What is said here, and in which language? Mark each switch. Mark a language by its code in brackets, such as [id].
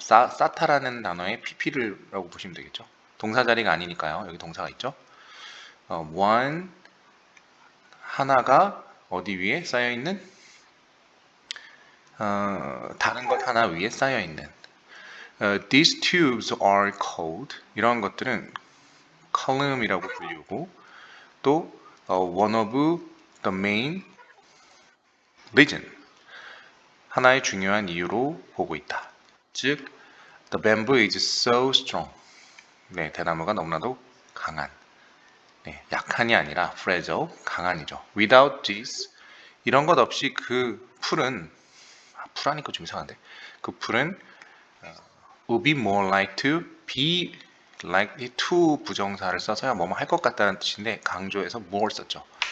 [ko] 쌓다라는 단어의 pp라고 보시면 되겠죠. 동사 자리가 아니니까요. 여기 동사가 있죠. one 하나가 어디 위에 쌓여있는? 다른 것 하나 위에 쌓여있는. [en] These tubes are called. [ko] 이런 것들은 column이라고 불리고 또 [en] one of the main reason. [ko] 하나의 중요한 이유로 보고 있다. [en] 즉, the bamboo is so strong. [ko] 네, 대나무가 너무나도 강한. 네, 약한이 아니라 fragile, 강한이죠. [en] Without this, [ko] 이런 것 없이 그 풀은 풀하니까 좀 이상한데 그 풀은 [en] would be more like to be likely to [ko] 부정사를 써서야 뭐뭐 할 것 같다는 뜻인데 강조해서 more 썼죠.